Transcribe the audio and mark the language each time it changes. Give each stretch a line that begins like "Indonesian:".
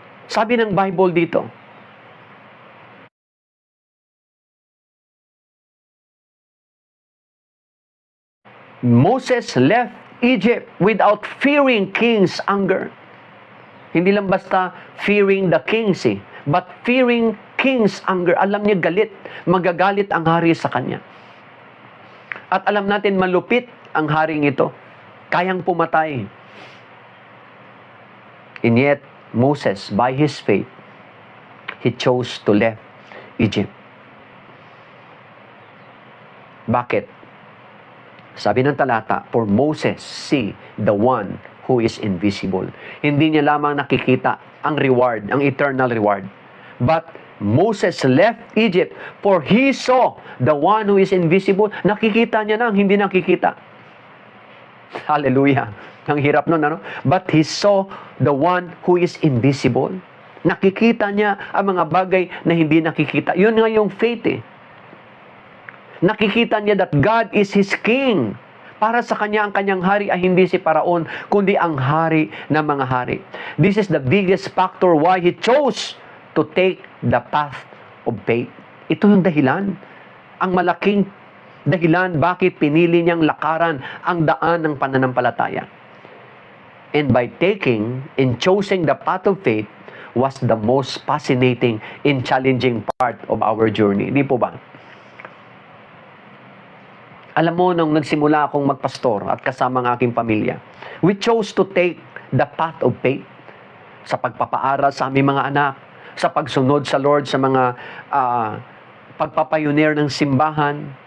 Filipino: Sabi ng
English: Bible dito, Moses left Egypt without fearing king's anger.
Filipino: Hindi lang basta
English: fearing the king, but fearing king's anger.
Filipino: Alam niya galit, magagalit ang hari sa kanya. At alam natin malupit ang haring ito. Kayang pumatay.
English: And yet, Moses, by his faith, he chose to leave Egypt.
Filipino: Bakit? Sabi ng talata,
English: for Moses see the one who is invisible.
Filipino: Hindi niya lamang nakikita ang reward, ang eternal reward.
English: But Moses left Egypt for he saw the one who is invisible.
Filipino: Nakikita niya na ang hindi nakikita. Hallelujah. Ang hirap nun, ano?
English: But he saw the one who is invisible.
Filipino: Nakikita niya ang mga bagay na hindi nakikita. Yun nga yung faith eh. Nakikita niya
English: that God is his king.
Filipino: Para sa kanya, ang kanyang hari ay hindi si Paraon, kundi ang hari ng mga hari.
English: This is the biggest factor why he chose to take the path of faith.
Filipino: Ito yung dahilan. Ang malaking dahilan bakit pinili niyang lakaran ang daan ng pananampalataya.
English: And by taking and choosing the path of faith was the most fascinating and challenging part of our journey.
Filipino: Di po ba? Alam mo, nung nagsimula akong magpastor at kasama ng aking pamilya,
English: we chose to take the path of faith
Filipino: sa pagpapaaral sa aming mga anak, sa pagsunod sa Lord, sa mga pagpapayunir ng simbahan.